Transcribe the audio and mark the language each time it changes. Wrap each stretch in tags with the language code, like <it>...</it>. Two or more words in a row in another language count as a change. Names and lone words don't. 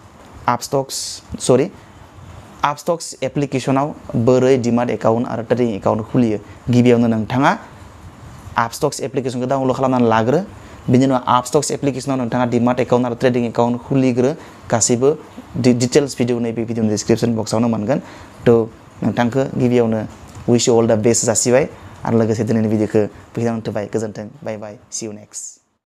<brx>आपस्टक्स एप्लिकेसनाव बोरै</brx> <en>demat account</en> <brx>आरो</brx> <en>trading account</en> <brx>खुलियो गिबियावनो नोंथाङा आपस्टक्स एप्लिकेसनखौ डाउनलड खालामनानै लाग्रो बिनि उनाव आपस्टक्स एप्लिकेसनाव नोंथाङा</brx> <en>demat account</en> <brx>आरो</brx> <en>trading account</en> <brx>खुलिग्रो गासैबो डिटेल्स भिडिअ नैबे भिडिअनि डिसक्रिपसन बक्सआवनो मोनगोन थ' नोंथांखौ गिबियावनो</brx> <en>wish you all the best</en> <brx>जासिबाय आरो लोगोसे दिनैनि भिडिअखौ बेखिनियावनो दोनथ'बाय गोजोन्थों</brx> <en>bye bye see you next</en>